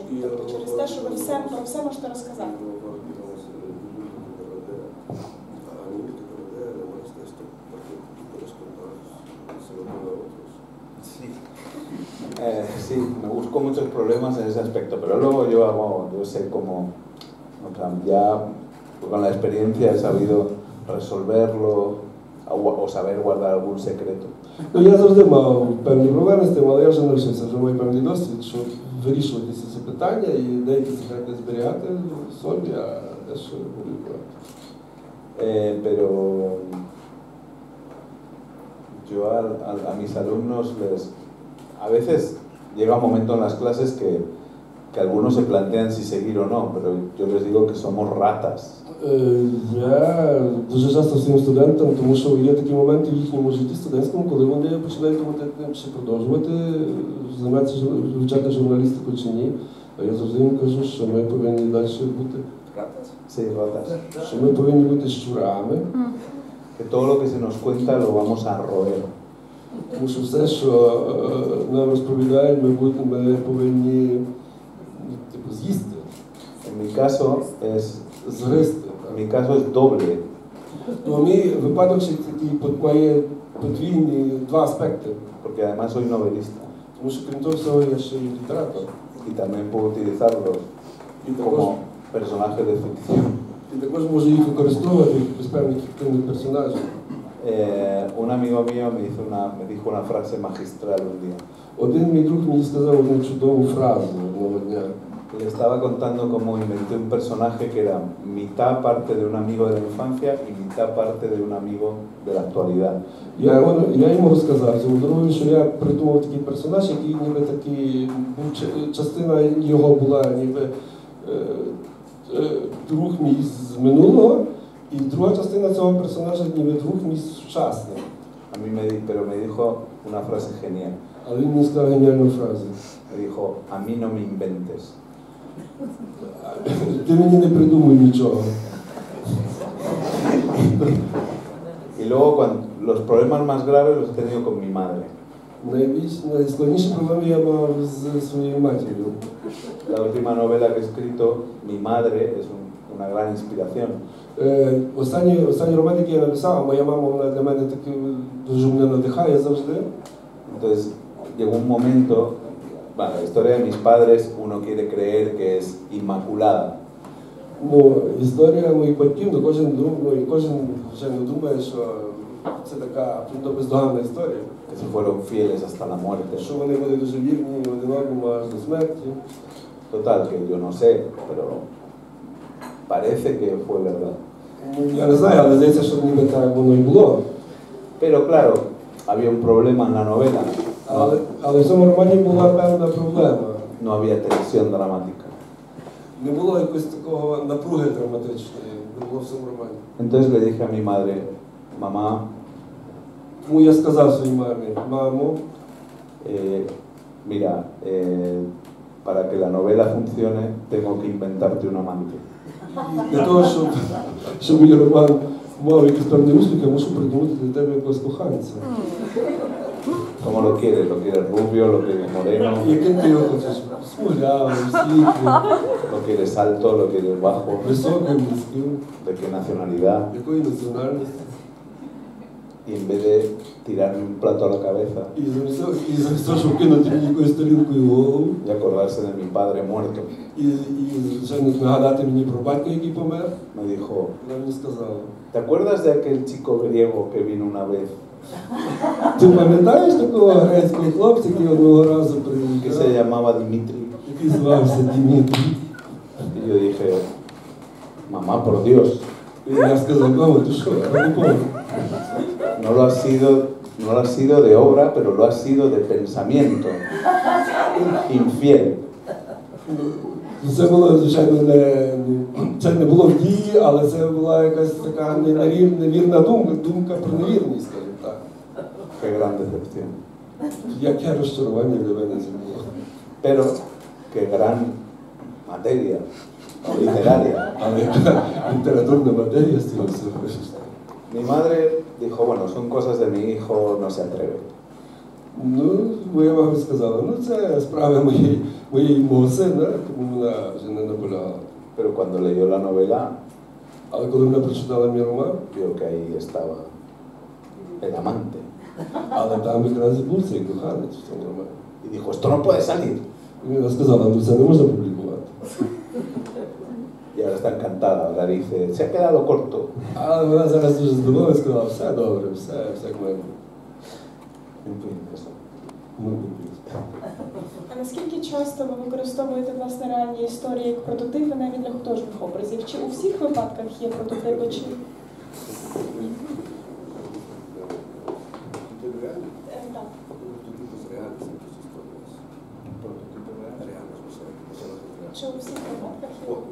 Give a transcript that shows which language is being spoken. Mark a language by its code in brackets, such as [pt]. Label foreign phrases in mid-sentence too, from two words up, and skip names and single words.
[uk] Тобто через те, що ви про все можете розказати? [es] Sí, me busco muchos problemas en ese aspecto, pero luego yo sé cómo, o sea, ya con la experiencia he sabido resolverlo o saber guardar algún secreto. [uk] Ну, я завжди мав певні проблеми з тим, але я вже навчився, вже маю певний досвід, що вирішувати ці питання і деякі секрети зберігати в собі, а дещо публікувати. [es] Pero yo a mis alumnos a veces llega un momento en las clases que algunos se plantean si seguir o no, pero yo les digo que somos ratas. [uk] Я дуже часто своїм студентам, тому що є такі моменти в їхньому житті студентському, коли вони починають думати, чи продовжувати займатися, вивчати журналістику чи ні. А я завжди їм кажу, що ми повинні далі бути що ми повинні бути щурами. [es] Que todo lo que se nos cuenta lo vamos a roer. [uk] Тому що все, що нам розповідають, ми повинні з'їсти. [es] En mi caso [uk] Згризти. [es] En mi caso es doble. [uk] Ну, мій випадок ще такий має подвійні два аспекти. [es] Porque además soy novelista. [uk] Тому що крім того всього я ще й літератор. [es] Y también puedo utilizarlos como personajes de ficción. [uk] І також можу їх використовувати як певних фіктивних персонажів. [es] Un amigo mío me dijo una frase magistral un día. [uk] Один мій друг мені сказав одну чудову фразу одного дня. [es] Le estaba contando cómo inventé un personaje que era mitad parte de un amigo de la infancia y mitad parte de un amigo de la actualidad. [uk] Я йому розказав цьому другу, що я придумав такий персонаж, який ніби такий, частина його була ніби друг мій з минулого, і друга частина цього персонажа ніби друг мій сучасний. [es] Pero me dijo una frase genial. [uk] Але він мені сказав геніальну фразу. [es] Me dijo, a mí no me inventes. [uk] Ти мені не придумуй нічого. [es] Y luego los problemas más graves los he tenido con mi madre. [uk] Найскладніші проблеми я мав з своєю матір'ю. [es] La última novela que he escrito, mi madre, es una gran inspiración. [uk] Останній роман, який я написав, моя мама, вона для мене таки дуже мене надихає завжди. [es] Entonces, llegó un momento, bueno, la historia de mis padres, uno quiere creer que es inmaculada. [uk] Ну, історія моїх батьків, кожен думає, що це така бездоганна історія. [es] Que se fueron fieles hasta la muerte. [uk] Що вони були дуже вірні один одному аж до смерті. [es] Total, que yo no sé, pero parece que fue verdad. [uk] Я не знаю, але здається, що ніби так воно і було. [es] Pero claro, había un problema en la novela. [uk] Але в цьому романі була певна проблема. [es] No había tensión dramática. [uk] Не було якось такого напруги драматичної, не було в цьому романі. [es] Entonces le dije a mi madre, mamá, [uk] Тому я сказав своїй мамі, мамо, [es] mira, para que la novela funcione, tengo que inventarte un amante. [uk] Для того, щоб мій роман мав якийсь певний успіх, я мушу придумати для тебе якогось коханця. [es] ¿Cómo lo quieres? ¿Lo quieres rubio? ¿Lo quieres moreno? [uk] Яким ти його хочеш? Смуглявим, світлим, [es] ¿Lo quieres alto? ¿Lo quieres bajo? [uk] високим, низьким, [es] ¿De qué nacionalidad? [uk] якої національності. [es] Y en vez de tirarme un plato a la cabeza [uk] І замість того, щоб кинути мені якоюсь тарілкою в голову, [es] y acordarse de mi padre muerto, [uk] і звичайно, нагадати мені про батька, який помер, [es] me dijo, [uk] вона мені сказала, [es] ¿te acuerdas de aquel chico griego que vino una vez, [uk] ти пам'ятаєш такого грецького хлопця, який одного разу [es] que se [uk] приїхав, [es] llamaba Dimitri? [uk] який звався Дмитрій? [es] Y yo dije, mamá, por Dios, [uk] І я сказав, мамо, ти що, ради Бога? [es] no lo has sido de obra, pero lo has sido de pensamiento, infiel. [uk] Це було, звичайно, це не було в дії, але це була якась така невірна думка про невірність, скажімо так. [es] Qué gran decepción. [uk] Яке розчарування для мене це було. [es] Pero qué gran materia. o literaria. [uk] Але літературна матерія з цього всього. [es] Mi madre dijo, bueno, son cosas de mi hijo, no se atreve. [uk] Ну, моя мама сказала, ну це справа мого сина, тому вона вже не наполягала. [es] Pero cuando leyó la novela, [uk] Але коли вона прочитала мій роман, [es] vio que ahí estaba el amante. [uk] але там якраз і був цей коханець в цьому романі. [es] Y dijo, esto no puede salir. [uk] І вона сказала, ну це не можна публікувати. [es] Y ahora está encantada, ahora dice, se ha quedado corto. [uk] Але вона зараз дуже здивована і сказала, все добре, все як має бути. [es] En fin, eso. [uk] Ну, А наскільки часто ви використовуєте власне реальні історії як прототипи навіть для художніх образів? Чи у всіх випадках є прототипи, чи так? Чи у всіх випадках є?